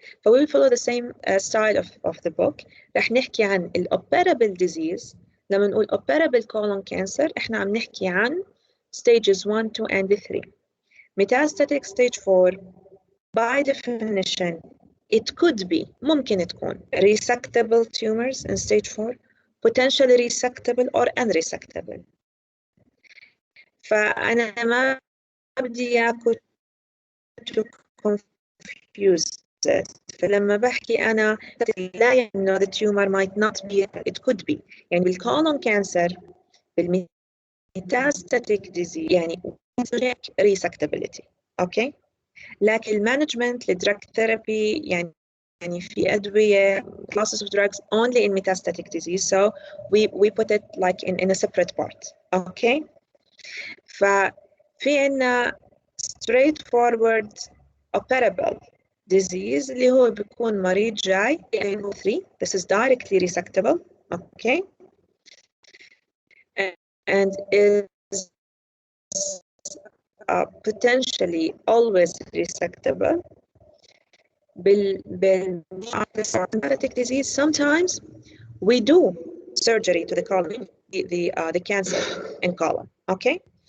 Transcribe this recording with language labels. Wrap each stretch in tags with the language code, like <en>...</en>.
<en>So we will follow the same style of the book.</en> <ar>رح نحكي عن operable disease. لما نقول</ar> <en>operable colon cancer</en> <ar>احنا عم نحكي عن</ar> <en>stages 1, 2 and 3. Metastatic stage 4, by definition, it could be,</en> <ar>ممكن تكون</ar> <en>resectable tumors in stage 4, potentially resectable or unresectable.</en> <ar>فأنا ما بدي إياكم</ar> <en>to confuse it.</en> <ar>فلما بحكي أنا لا إنه</ar> <en>the tumor might not be, it could be.</en> <ar>يعني بالcolon cancer, بالmetastatic disease يعني resectability. Okay. لكن المانجمنت للدراج ثيرابي يعني في أدوية</ar> <en>classes of drugs only in metastatic disease, so we put it like in a separate part. Okay.</en> <ar>ففي عنا</ar> <en>straightforward operable disease</en> <ar>اللي هو بيكون مريض جاي 3.</ar> <en>This is directly resectable. Okay. And is potentially always resectable. Metastatic disease, sometimes we do surgery to the colon, the cancer in colon. Okay.</en>